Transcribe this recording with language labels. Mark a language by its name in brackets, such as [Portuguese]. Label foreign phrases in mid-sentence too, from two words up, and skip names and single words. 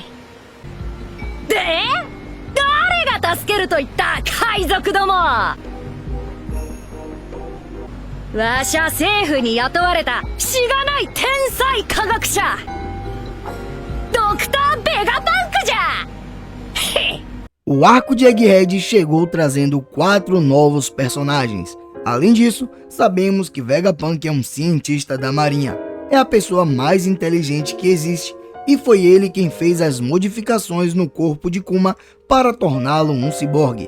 [Japanese] で、誰が助けると言った、海賊ども。わしは政府に雇われたしがない天才科学者ドクター・ベガパンクじゃ。 [Portuguese] O arco de Egghead chegou trazendo 4 novos personagens. Além disso, sabemos que Vegapunk é um cientista da marinha. É a pessoa mais inteligente que existe e foi ele quem fez as modificações no corpo de Kuma para torná-lo um ciborgue.